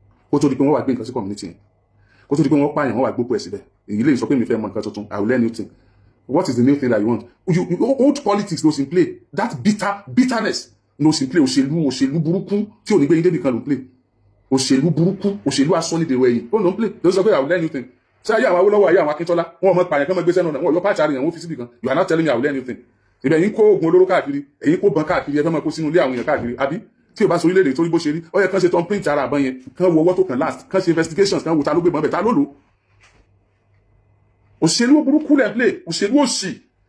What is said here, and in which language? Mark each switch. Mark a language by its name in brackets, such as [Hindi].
[Yoruba] Kó tó di pé wọ́n wá gbé nǹkan sí community yẹn. Kó tó di pé wọ́n pààyàn, wọ́n wá gbópo ẹ̀ síbẹ̀. Èyí lè sọ pé mi fẹ́ mọ nǹkan tuntun, [English] I will learn new thing. What is the new thing that you want? Old politics knows in play. That bitterness knows in play. [Yoruba] Òṣèlú burúkú tí ò ní gbé yín débi kan ló ń play. Òṣèlú burúkú, òṣèlú asọ́nidèrò ẹ̀yìn. Ó ló ń play. Ló sọ pé [English] I will learn new thing. [Yoruba] Ṣé ayé àwọn Awólọ́wọ̀, ayé àwọn Akíntọ́lá, wọn mọ pààyàn kan mọ gbé sẹ́nu náà, wọn yọ pàṣẹ àríyàn, wọn fi síbi kan. [English] You are not telling me I will learn new thing. [Yoruba] Ìbẹ̀ yín kó oògùn olóró káàkiri, èyí kó bọn káàkiri, ẹ fẹ́ máa kó sínú ilé àwọn èèyàn káàkiri, àbí? Tí o bá sọ orílẹ̀-èdè torí bó ṣe rí, ó yẹ kán ṣe tán print ara àbọ̀n yẹn, kán wo ọwọ́ tó kàn last, kán ṣe investigations, kán wo ta ló gbé bọn bẹ̀, ta ló lò. Òṣèlú burúkú lẹ̀ play, òṣèlú òṣì.